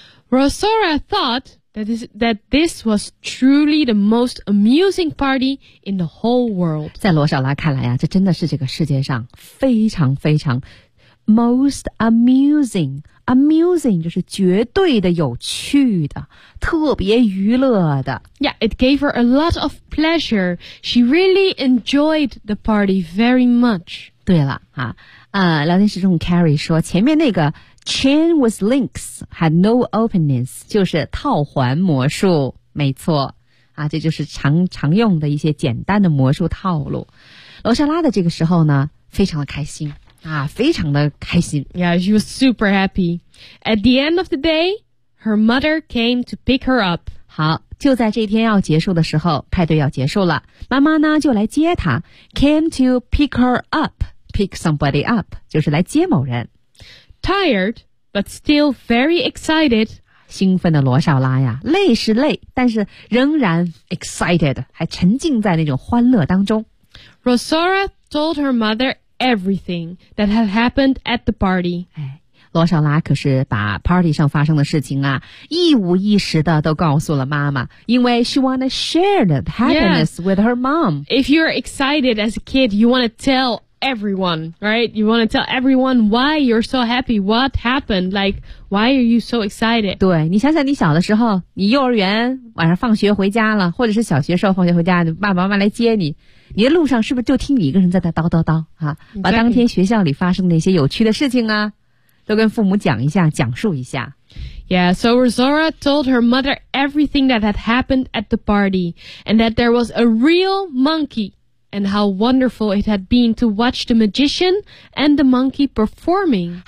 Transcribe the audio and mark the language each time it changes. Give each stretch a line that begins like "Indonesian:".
English: ？Rosora thought that this was truly the most amusing party in the whole world。
Chinese: 在罗莎拉看来呀，这真的是这个世界上非常非常。
English: Most amusing, amusing
Chinese: 就是绝对的有趣的，特别娱乐的。
English: Yeah, it gave her a lot of pleasure. She really enjoyed the party very much.
Chinese: 对了啊，聊天室中 Carrie 说，前面那个
English: chain with links had no openings，
Chinese: 就是套环魔术，没错啊，这就是常用的一些简单的魔术套路。罗莎拉的这个时候呢，非常的开心。啊，非常的开心。
English: Yeah, she was super happy. At the end of the day, her mother came to pick her up.
Chinese: 好，就在这天要结束的时候，派对要结束了，妈妈呢就来接她。
English: Came to pick her up, pick somebody up,
Chinese: 就是来接某人。
English: Tired, but still very excited.
Chinese: 兴奋的罗少拉呀，累是累，但是仍然 excited, 还沉浸在那种欢乐当中。
English: Rosora told her mother. Everything that had happened at the party.
Chinese: 哎，罗少拉可是把 party 上发生的事情啊，一五一十的都告诉了妈妈，因为
English: she wanted to share the happiness yeah. with her mom. If you're excited as a kid, you want to tell everyone, right? You want to tell everyone why you're so happy, what happened, like, why are you so excited?
Chinese: 对，你想想你小的时候，你幼儿园晚上放学回家了，或者是小学时候放学回家，爸爸妈妈来接你。你的路上是不是就听你一个人在那叨叨叨啊？把当天学校里发生的一些有趣的事情啊，都跟父母讲一下，讲述一下。
English: Yeah, so Rosora told her mother everything that had happened at the party, and that there was a real monkey, and how wonderful it had been to watch the magician and the monkey performing.